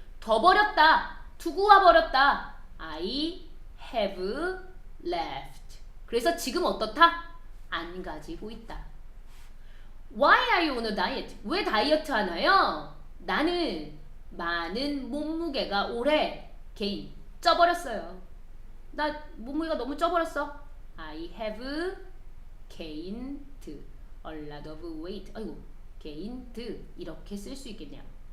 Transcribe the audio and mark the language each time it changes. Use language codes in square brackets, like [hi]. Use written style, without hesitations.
[ko] 더 버렸다. 두고 와버렸다. [en] I have left. [ko] 그래서 지금 어떻다? 안 가지고 있다. [en] Why are you on a diet? [ko] 왜 다이어트 하나요? 나는 많은 몸무게가 올해 쪄버렸어요. 나 몸무게가 너무 쪄버렸어. [en] I have gained a lot of weight. [ko] 아이고, gained 이렇게 쓸 수 있겠네요.